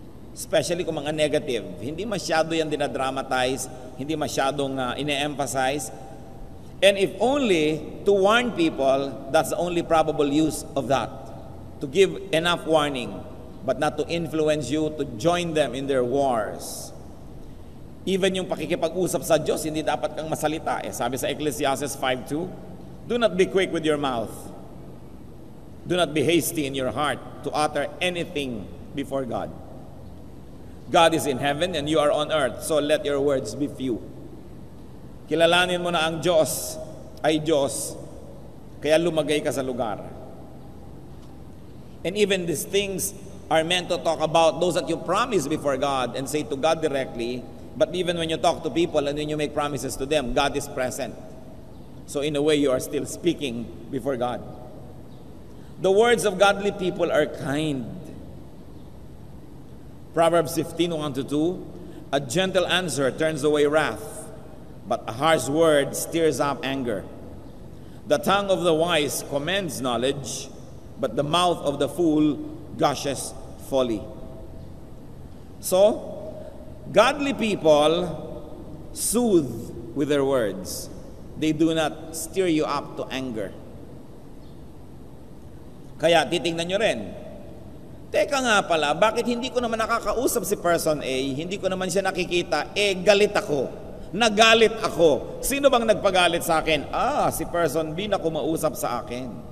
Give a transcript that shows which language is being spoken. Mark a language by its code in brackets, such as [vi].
[tl] Especially kung mga negative. Hindi masyado yan dinadramatize, hindi masyadong ine-emphasize. [en] And if only to warn people, that's the only probable use of that. To give enough warning, but not to influence you to join them in their wars. [tl] Even yung pakikipag-usap sa Diyos, hindi dapat kang masalita. Sabi sa [en] Ecclesiastes 5:2, do not be quick with your mouth. Do not be hasty in your heart to utter anything before God. God is in heaven and you are on earth, so let your words be few. [tl] Kilalanin mo na ang Diyos ay Diyos, kaya lumagay ka sa lugar. [en] And even these things are meant to talk about those that you promise before God and say to God directly, but even when you talk to people and when you make promises to them, God is present. So in a way, you are still speaking before God. The words of godly people are kind. Proverbs 15:1-2, a gentle answer turns away wrath, but a harsh word stirs up anger. The tongue of the wise commends knowledge, but the mouth of the fool gushes folly. So, godly people soothe with their words. They do not stir you up to anger. [tl] Kaya titingnan nyo rin, teka nga pala, bakit hindi ko naman nakakausap si person A, hindi ko naman siya nakikita, galit ako, nagalit ako. Sino bang nagpagalit sa akin? Si person B na kumausap sa akin.